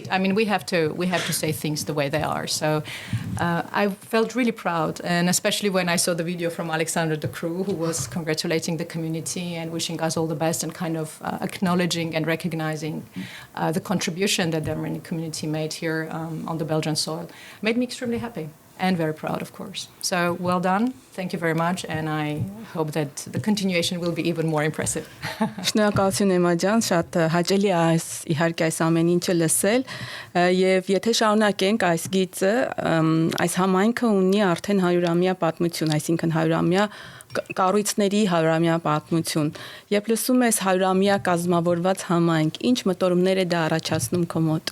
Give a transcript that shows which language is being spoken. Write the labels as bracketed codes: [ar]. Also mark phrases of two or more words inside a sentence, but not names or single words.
[en] I mean, we have to say things the way they are. So, I felt really proud, and especially when I saw the video from Alexandra de Croo, who was congratulating the community and wishing us all the best, and kind of acknowledging and recognizing the contribution that the Armenian community made here on the Belgian soil, made me extremely happy. And very proud, of course. So, well done. Thank you very much, and I hope that the continuation will be even more impressive. [hy] Շնորհակալություն Էմա ջան, շատ հաճելի է իհարկե այս ամեն ինչը լսել, եւ եթե շարունակենք այս գիծը, այս համայնքը ունի արդեն 100-ամյա պատմություն, այսինքն 100-ամյա կառույցների 100-ամյա պատմություն։ Երբ լսում ես 100-ամյա կազմավորված համայնք, ինչ մտորումներ է դա առաջացնում քո մոտ։